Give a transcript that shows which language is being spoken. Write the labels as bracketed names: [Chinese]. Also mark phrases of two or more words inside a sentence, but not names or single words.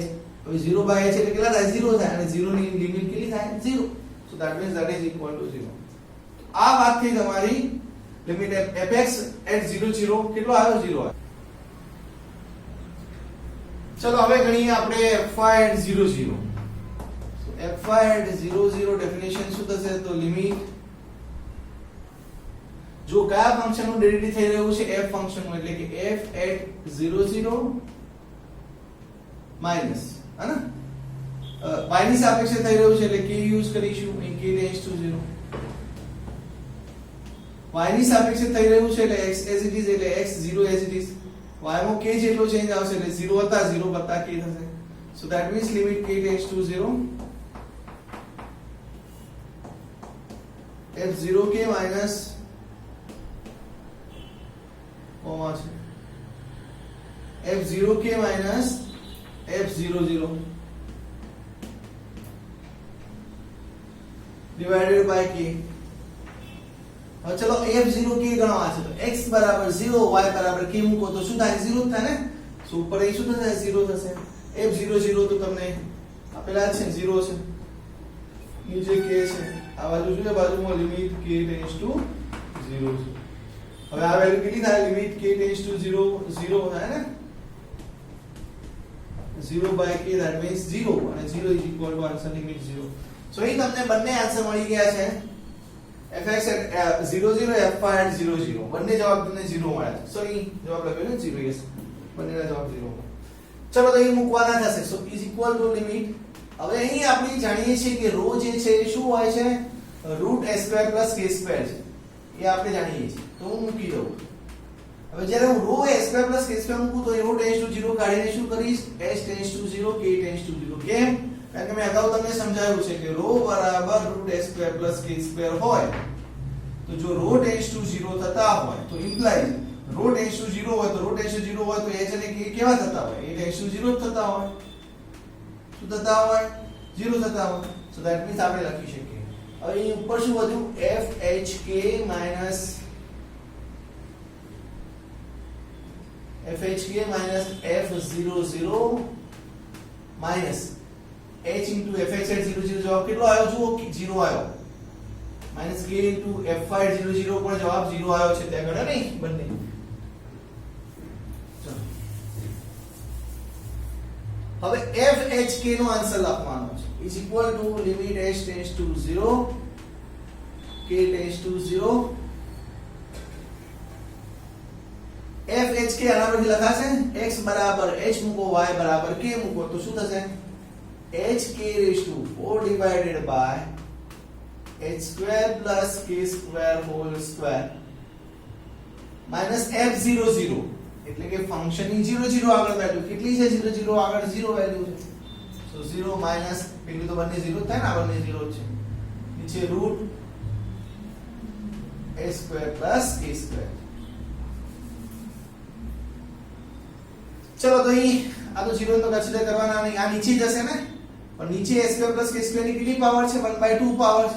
[Gujarati] હવે 0 બાય h એટલે કેટલા થાય? 0 થાય અને 0 ની લિમિટ કેટલી થાય? 0. [English] so that means that is equal to 0. [Gujarati] આ વાત થઈ તમારી લિમિટ fx at 0 0 કેટલો આવ્યો? 0 આવ્યો. ચલો હવે ગણીએ આપણે fy at 0 0. fy at 0 0 ડેફિનેશન શું થશે? તો લિમિટ જો કયા ફંક્શનનું ડેરિવેટિવ થઈ રહ્યું છે? f ફંક્શનનું, એટલે કે f at 0 0 માઈનસ હે ને y ની સાપેક્ષે થઈ રહ્યું છે એટલે k યુઝ કરીશું. અહીં [English] k tends to 0 [Gujarati] y ની સાપેક્ષે થઈ રહ્યું છે એટલે [English] x as it is [Gujarati] એટલે [English] x 0 as it is, [Gujarati] y માં k જેટલો ચેન્જ આવશે એટલે 0 હતા 0 વત્તા k થશે. [English] So that means limit k tends to 0 f0k minus f0k minus f00 divided by k. [Gujarati] હવે ચલો f0k ગણવા છે તો x બરાબર 0 y બરાબર k મૂકો તો શું થાય 0 જ થાય ને. સો ઉપર એ શું થશે 0 થશે. f00 તો તમને આપેલા છે 0 છે, નીચે k છે, આ બાજુ શું છે બાજુમાં [English] limit k tends to 0 [Gujarati] છે. હવે આ વેલ્યુ કેટલી થાય [English] limit k tends to 0 [Gujarati] 0 થાય ને [English] 0 by k that means 0 [Gujarati] અને [English] 0 is equal to answer limit 0. [Gujarati] So અહીં તમને બંને આન્સર મળી ગયા છે fx at 00 fy at 00 બંને જવાબ તમને 0 મળ્યા છે. સો અહીં જવાબ લખ્યો છે 0 yes બંનેના જવાબ 0 મળ્યા. ચલો તો અહીં મૂકવાના થશે. [English] સો is equal to limit. [Gujarati] હવે અહીં આપણે જાણીએ છીએ કે રો જે છે એ શું હોય છે √s² + k² છે એ આપણે જાણીએ છીએ. તો હું મૂકી દઉં. હવે જ્યારે હું રો s² + k² મૂકું તો [English] rho tends to 0 [Gujarati] કાઢીને શું કરીશ [English] s tends to 0 k tends to 0. [Gujarati] કેમ? કારણ કે મેં અગાઉ તમને સમજાવ્યું છે કે રો બરાબર √s² + k² હોય તો જો [English] rho tends to 0 [Gujarati] થતા હોય તો [English] implies rho tends to 0 [Gujarati] હોય તો [English] rho tends to 0 [Gujarati] હોય તો h અને k કેવા થતા હોય એ [English] tends to 0 [Gujarati] જ થતા હોય. શું થતા હોય 0 થતા હોય. [English] so that means [Gujarati] આપણે લખી શકીએ. હવે અહીં ઉપર શું વધ્યું [English] fhk minus f00 minus h into fx at 00 [Gujarati] જવાબ કેટલો આવ્યો જુઓ 0 આવ્યો [English] minus k into fy at 00 [Gujarati] પણ જવાબ 0 આવ્યો છે ત્યાં ગણો નહીં બંને. હવે fhk નો આન્સર લખવાનો છે [English] is equal to limit h tends to 0 [Gujarati] k tends to 0 fhk આના પરથી લખાશે x બરાબર h મૂકો y બરાબર k મૂકો તો શું થશે [English] hk raised to 4 divided by h² plus k² whole square minus f00 [Gujarati] એટલે કે ફંક્શન ની 0 આગળ વેલ્યુ કેટલી છે 0 આગળ 0 વેલ્યુ છે. સો 0 માઈનસ પેલું તો બંને 0 થાય ને આ બંને 0 છે નીચે √s² plus k². ચલો તો અહીં આ તો 0 તો કન્સિડર કરવાના નહીં, આ નીચે જશે ને પણ નીચે s² plus k² ની કેટલી પાવર છે 1/2 પાવર છે.